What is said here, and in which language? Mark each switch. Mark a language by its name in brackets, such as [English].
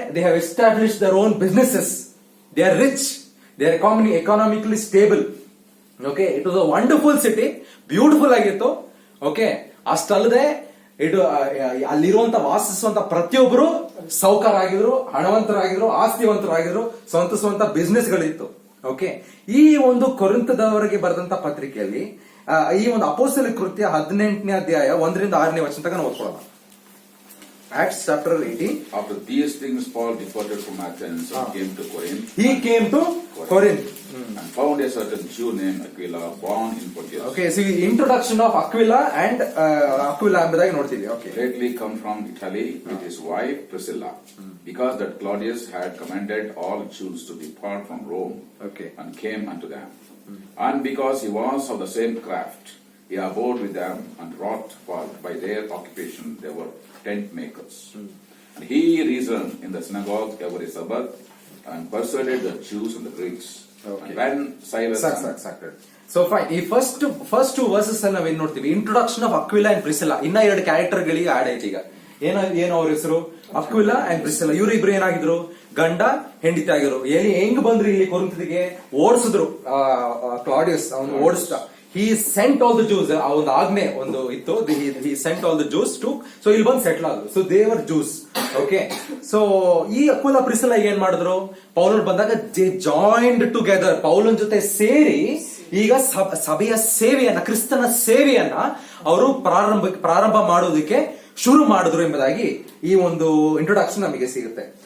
[English] They have establish their own businesses, they are rich, they are economically stable. Okay, it was a wonderful city, beautiful ಆಗಿತ್ತು. [Kannada] Okay, ಅಷ್ಟಲ್ಲದೆ ಇದು ಅಲ್ಲಿರುವಂತ ವಾಸಿಸುವಂತ ಪ್ರತಿಯೊಬ್ಬರು ಸಾಹುಕಾರರಾಗಿದ್ರು, ಹಣವಂತರಾಗಿದ್ರು, ಆಸ್ತಿವಂತರಾಗಿದ್ರು, ಸ್ವಂತ business ಗಳಿತ್ತು. Okay, ಈ ಒಂದು ಕೊರಿಂಥದವರಿಗೆ ಬರೆದಂತ ಪತ್ರಿಕೆಯಲ್ಲಿ ಈ ಒಂದು ಅಪೊಸ್ತಲಿಕ ಕೃತ್ಯ 18ನೇ ಅಧ್ಯಾಯ 1ರಿಂದ 6ನೇ ವಚನ ತನಕ ನಾವು ಓದ್ಕೊಳ್ಳೋಣ. [English] Acts chapter 18. After these things, Paul departed from Athens and came to Corinth. He came to Corinth and found a certain Jew named Aquila, born in Pontus. Okay, so introduction of Aquila and Aquila [Kannada] ಎಂಬುದಾಗಿ ನೋಡ್ತೀವಿ. [English] Okay, lately come from Italy with his wife Priscilla, because that Claudius had commanded all Jews to depart from Rome. Okay, and came unto them, and because he was of the same craft, he abode with them and wrought, for by their occupation they were tent makers. And he reasoned in the synagogue every Sabbath and persuaded the Jews and the Greeks. Okay. And when Silas so fine, ಈ first two verses [Kannada] ಅಲ್ಲಿ ನಾವೇನ್ ನೋಡ್ತೀವಿ? [English] Introduction of Aquila and Priscilla. [Kannada] ಇನ್ನ 2 character ಗಳಿಗೆ add ಐತಿ. ಈಗ ಏನು ಅವ್ರ ಹೆಸರು? ಅಕ್ವಿಲಾ ಅಂಡ್ ಪ್ರಿಸಿಲ್ಲಾ. ಇವ್ರು ಇಬ್ರು ಏನಾಗಿದ್ರು? ಗಂಡ ಹೆಂಡತಿ ಆಗಿರು. ಹೆಂಗ್ ಬಂದ್ರು ಇಲ್ಲಿ ಕೊರಿಂಥಿಗೆ? ಓಡಿಸಿದ್ರು. ಕ್ಲಾಡಿಯಸ್ ಅವನು ಓಡಿಸ್ತಾ. [English] He sent all the Jews. [Kannada] ಆ ಒಂದು ಆಜ್ಞೆ ಒಂದು ಇತ್ತು. [English] He sent all the Jews to, so [Kannada] ಇಲ್ಲಿ ಬಂದು ಸೆಟ್ಲ್ ಆದ್ರು. So [English] they were Jews. [Kannada] Okay, so ಈ ಅಕ್ವಿಲಾ ಪ್ರಿಸಿಲ್ಲಾ ಏನ್ ಮಾಡಿದ್ರು? ಪೌಲನ್ ಬಂದಾಗ [English] they joined together, [Kannada] ಪೌಲನ್ ಜೊತೆ ಸೇರಿ ಈಗ ಸಭೆಯ ಸೇವೆಯನ್ನ, ಕ್ರಿಸ್ತನ ಸೇವೆಯನ್ನ ಅವರು ಪ್ರಾರಂಭ ಮಾಡೋದಕ್ಕೆ ಶುರು ಮಾಡಿದ್ರು ಎಂಬುದಾಗಿ ಈ ಒಂದು ಇಂಟ್ರೊಡಕ್ಷನ್ ನಮಗೆ ಸಿಗುತ್ತೆ.